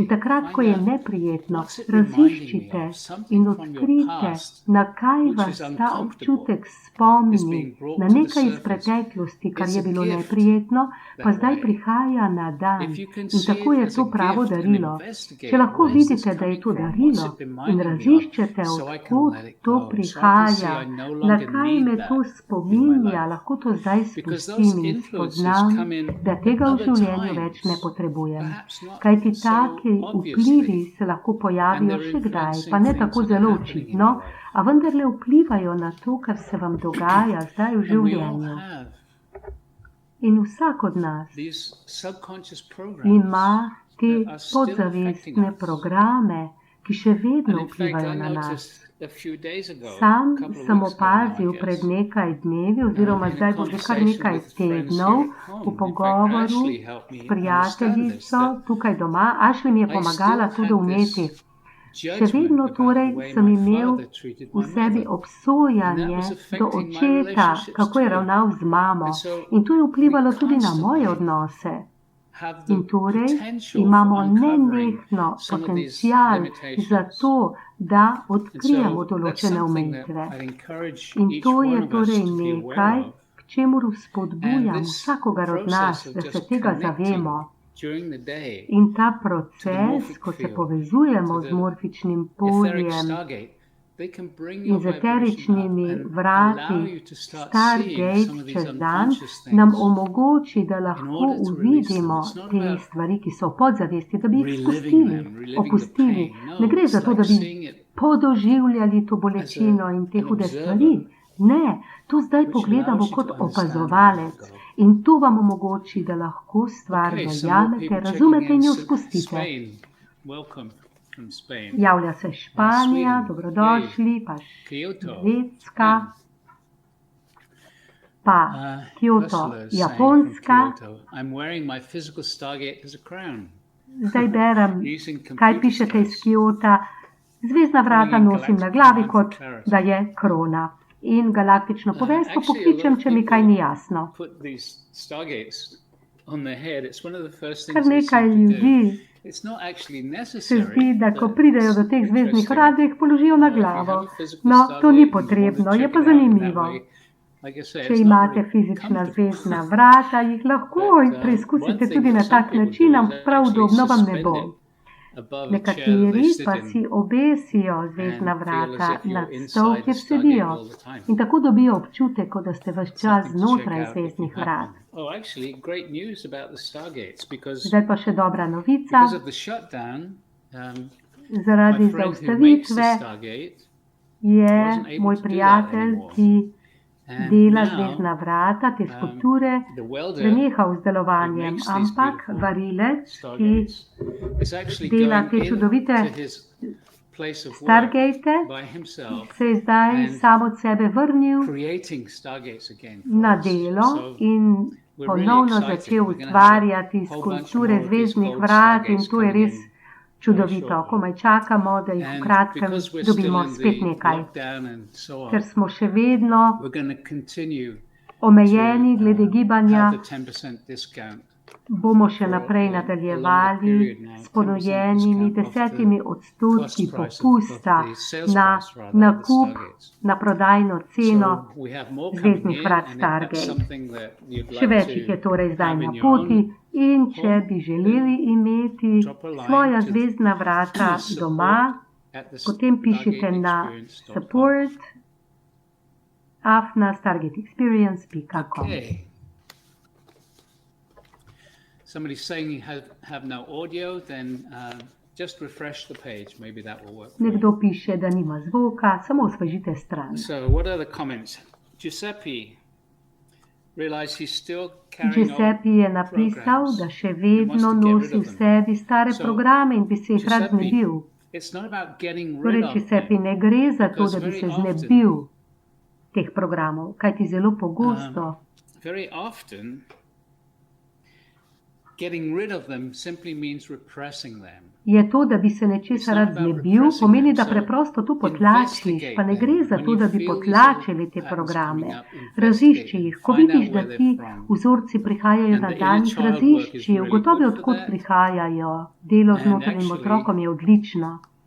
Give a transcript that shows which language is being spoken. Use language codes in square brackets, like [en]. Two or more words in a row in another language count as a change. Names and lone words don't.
[sl] takrat, ko [en] find [sl] je [en] out [sl] neprijetno, [en] what's it reminding me [sl] raziščite [en] of, something [sl] in [en] from your [sl] odkrite, [en] past [sl] na kaj [en] which [sl] vas [en] is [sl] ta [en] uncomfortable [sl] občutek [en] is [sl] spomni, [en] being brought [sl] na [en] to the [sl] nekaj iz [en] surface. [sl] preteklosti, kar [en] It's [sl] je [en] a [sl] bilo [en] gift [sl] neprijetno, pa [en] that [sl] zdaj [en] way. [sl] prihaja na dan. [en] If you can [sl] In [en] see [sl] tako [en] it [sl] je [en] as [sl] to [en] a [sl] pravo [en] gift and [sl] darilo. [en] investigate, [sl] Če lahko [en] where's this [sl] vidite, da je [en] coming [sl] to [en] from? What's [sl] darilo [en] it [sl] in [en] reminding me of? [sl] raziščete, [en] So I can [sl] odkud [en] let it [sl] to [en] go. So I can see [sl] prihaja, [en] I no [sl] na [en] longer [sl] kaj [en] need [sl] me [en] that [sl] to [en] in my [sl] spominja, [en] life. [sl] lahko to zdaj [en] Because those [sl] spustim in [en] influences [sl] spoznam, [en] come in [sl] da [en] at [sl] tega v [en] other [sl] življenju več ne [en] times, [sl] potrebujem. [en] perhaps not [sl] Kajti [en] so [sl] taki [en] obviously, [sl] vplivi se lahko [en] and [sl] pojavijo [en] they're [sl] še kdaj, [en] influencing [sl] pa ne [en] things [sl] tako [en] that are [sl] zelo [en] happening in [sl] očitno, [en] your life. [sl] a vendarle vplivajo na to, kar se vam dogaja zdaj v [en] And we all [sl] življenju. [en] have [sl] In vsak od nas [en] these subconscious programs [sl] ima te [en] that are still affecting [sl] podzavestne [en] us. [sl] programe, ki še [en] And [sl] vedno [en] in fact, [sl] vplivajo [en] I [sl] na nas. [en] noticed a few days ago, a [sl] Sam [en] couple of [sl] sem [en] weeks ago now, I [sl] opazil pred [en] guess, [sl] nekaj dnevi, oziroma [en] in a [sl] zdaj bo že kar [en] conversation [sl] nekaj [en] with friends [sl] tednov, [en] here at [sl] v [en] home. In fact, [sl] pogovoru [en] Ashley helped [sl] s [en] me understand this, [sl] prijateljico [en] that [sl] tukaj doma. Ashley mi je [en] I [sl] pomagala [en] still [sl] to [en] had [sl] doumeti. [en] this [sl] Še [en] judgment [sl] vedno [en] about [sl] torej [en] the way [sl] sem [en] my [sl] imel [en] father treated [sl] v [en] my [sl] sebi [en] mother. And that [sl] obsojanje [en] was [sl] do [en] affecting my [sl] očeta, [en] relationships [sl] kako je [en] too. [sl] ravnal z mamo. [en] And so [sl] In to je [en] we [sl] vplivalo tudi na moje [en] constantly [sl] odnose. [en] have the [sl] In torej [en] potential for [sl] imamo [en] uncovering [sl] nenehno [en] some of these [sl] potencial za [en] limitations. [sl] to, da [en] And [sl] odkrijemo [en] so that's [sl] določene [en] something that [sl] omejitve. [en] I'd encourage [sl] In [en] each [sl] to [en] one [sl] je [en] of us [sl] torej [en] to be aware [sl] nekaj, [en] of. [sl] k čemur [en] And [sl] spodbujam [en] this [sl] vsakogar od nas, [en] process of [sl] da se [en] just [sl] tega [en] connecting [sl] zavemo. [en] during the day [sl] In ta [en] to the [sl] proces, [en] morphic [sl] ko se [en] field, [sl] povezujemo [en] to [sl] z [en] the [sl] morfičnim [en] etheric [sl] poljem [en] stargate, they can bring [sl] in [en] your [sl] z [en] vibration up [sl] eteričnimi [en] and allow [sl] vrati [en] you to start seeing [sl] Stargate [en] some of these [sl] čez dan, [en] unconscious [sl] nam [en] things [sl] omogoči, da [en] in [sl] lahko [en] order to release them. [sl] uvidimo [en] It's not [sl] te [en] about [sl] stvari, ki so v podzavesti, da bi jih [en] reliving [sl] spustili, [en] them, reliving the [sl] opustili. [en] pain. [sl] Ne [en] No, [sl] gre za [en] it's [sl] to, da [en] like [sl] bi [en] seeing it [sl] podoživljali to [en] as [sl] bolečino in te [en] an [sl] hude [en] observer, [sl] stvari. Ne, to zdaj [en] which [sl] pogledamo [en] allows you [sl] kot [en] to understand and let [sl] opazovalec [en] go. [sl] in to vam omogoči, da lahko stvar [en] Okay, some more [sl] dojamete, [en] people checking [sl] razumete in [en] in. [sl] jo spustite. [en] Spain, welcome from Spain. [sl] Javlja se Španija, [en] Sweden, [sl] dobrodošli, pa [en] Kyoto, [sl] Švedska, [en] Japan. [sl] pa Kyoto, [en] Ursula is saying from [sl] Japonska. [en] Kyoto, I'm wearing my physical stargate as a crown, [sl] Zdaj berem, [en] using [sl] kaj [en] computer [sl] pišete iz [en] skills. [sl] Kjota. Zvezdna vrata nosim na glavi, kot da je krona. In galaktično poveljstvo pokličem, če mi kaj ni jasno. [en] Put these stargates on their head. It's one of the first [sl] Kar [en] things they [sl] nekaj [en] seem to do. [sl] ljudi [en] It's not actually [sl] se [en] necessary. [sl] zdi, da ko [en] but [sl] pridejo do [en] it's [sl] teh zvezdnih [en] interesting. [sl] vrat, da jih položijo na [en] If you have [sl] glavo. [en] a physical [sl] No, to [en] stargate [sl] ni [en] and you want to [sl] potrebno, je [en] check [sl] pa [en] it out in that [sl] zanimivo. [en] way, like I say, [sl] Če [en] it's not [sl] imate [en] very [sl] fizična [en] comfortable. [sl] zvezdna vrata, jih lahko [en] But, [sl] preizkusite [en] one thing [sl] tudi na [en] that some [sl] tak [en] people [sl] način, [en] do is [sl] ampak prav [en] actually [sl] udobno vam ne [en] suspend [sl] bo. [en] it above a chair that they [sl] Nekateri [en] sit [sl] pa [en] in [sl] si obesijo [en] and [sl] zvezdna [en] feel as [sl] vrata [en] if you're [sl] nad [en] inside [sl] stol, [en] the [sl] kjer [en] stargate [sl] sedijo. [en] all the time. [sl] In tako dobijo občutek, kot da ste ves čas [en] Something to check [sl] znotraj [en] out if you [sl] zvezdnih [en] have [sl] vrat. [en] one. Oh, actually, great news about the stargates because [sl] Zdaj pa še dobra novica. [en] because of the shutdown, my [sl] Zaradi [en] friend who makes the [sl] zaustavitve [en] stargate [sl] je [en] wasn't able [sl] moj [en] to do that [sl] prijatelj, [en] anymore. [sl] ki [en] And [sl] dela [en] now [sl] zvezdna vrata, te skulpture, [en] the welder [sl] prenehal z [en] who [sl] delovanjem, [en] makes these [sl] ampak [en] beautiful [sl] varilec, ki [en] stargates is actually [sl] dela [en] going [sl] te čudovite [en] into his place of work [sl] Stargate, [en] by himself, [sl] se je zdaj [en] and [sl] sam od sebe vrnil [en] creating stargates again for [sl] na [en] us. [sl] delo [en] So [sl] in [en] we're really [sl] ponovno [en] excited. [sl] začel [en] We're gonna have [sl] ustvarjati [en] a whole bunch [sl] skulpture [en] more of these [sl] zvezdnih [en] gold [sl] vrat in [en] stargates [sl] to je [en] coming [sl] res [en] in [sl] čudovito. [en] shortly. [sl] Komaj čakamo, da jih v [en] And [sl] kratkem [en] because we're still [sl] dobimo [en] in [sl] spet [en] the [sl] nekaj, [en] lockdown and so [sl] ker [en] on, [sl] smo še vedno [en] we're going to continue [sl] omejeni [en] to [sl] glede [en] have [sl] gibanja. [en] the 10% discount. [sl] Bomo še [en] for [sl] naprej [en] a longer [sl] nadaljevali [en] period now, [sl] s [en] 10% [sl] ponujenimi [en] discount off the [sl] 10% [en] cost price of [sl] popusta [en] the sales [sl] na [en] price rather of the [sl] nakup, [en] stargates. [sl] na prodajno ceno. [en] So we have more coming [sl] zvezdnih [en] in, [sl] vrat [en] and if that's [sl] Stargate. [en] something that you'd [sl] Še [en] like [sl] več jih je [en] to [sl] torej zdaj [en] have [sl] na [en] in your own [sl] poti in če [en] home, [sl] bi želeli imeti [en] drop a line [sl] svoja [en] to [sl] zvezdna vrata doma, potem pišite na support @stargateexperience.com. [en] Okay. Somebody's saying you have no audio, then just refresh the page. Maybe that will work. For you. [sl] Nekdo piše, da nima zvoka, samo osvežite stran. [en] So, what are the comments? Giuseppe realized he's still carrying [sl] Giuseppe je napisal, da še vedno nosi v sebi stare programe in bi se jih rad znebil. [en] It's not about getting rid [sl] Torej, [en] of [sl] Giuseppe, [en] them. [sl] ne gre za to, [en] Because [sl] da bi [en] very [sl] se [en] often- [sl] znebil teh programov, kajti zelo pogosto [en] Very often, getting rid of them simply means repressing them. [sl] je to, da bi se nečesa rad znebil, pomeni, da preprosto to potlačiš, pa ne gre za to, da bi potlačili te programe. Razišči jih, ko vidiš, da ti vzorci prihajajo na dan, jih razišči, ugotovi, odkot prihajajo. Delo z notranjim otrokom je odlično.